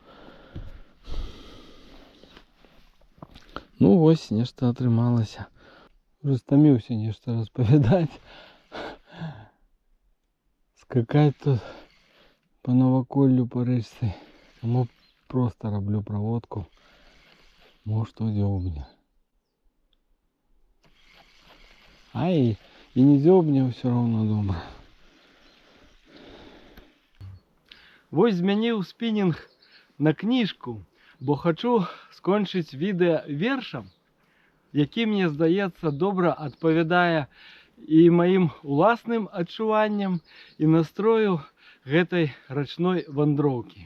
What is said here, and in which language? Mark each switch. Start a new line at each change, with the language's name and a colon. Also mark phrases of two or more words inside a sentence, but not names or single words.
Belarusian: Ну вось, нешта атрымалася. Уже стаміўся нешта распавядаць. Скакаць тут по наваколлю па рэчцы. Таму просто раблю проводку. Может, дзёбне. Ай, и не дзёбне,
Russian: все равно
Belarusian: добра. Вось змяніў спінінг на кніжку, бо хачу скончыць відэа вершам, які, мне здаецца, добра адпавядае і маім уласным адчуванням і настрою гэтай рачной вандроўкі.